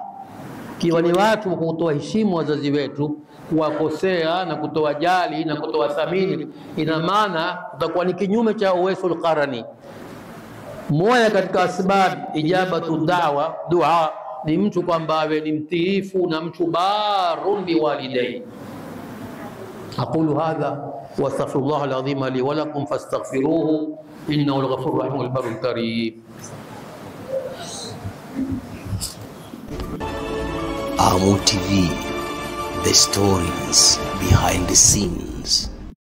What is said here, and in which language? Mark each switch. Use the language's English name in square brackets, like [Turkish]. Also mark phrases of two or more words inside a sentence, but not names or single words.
[Swahili] Kiwa ni watu kutoa heshima wazazi wetu, kuwakosea na kutoa jali na kutoa thamini, ina maana utakuwa ni kinyume cha Uwaisul Qarani. Moja katika [Arabic] أسباب إجابة دعاء [Swahili] ni mtu kwamba awe ni mtiifu na mtu [Arabic] بار بوالديه. أقول هذا وأستغفر الله العظيم لي ولكم فاستغفروه إنه الغفور الرحيم والبر الكريم. [English] Amu TV, the stories behind the scenes.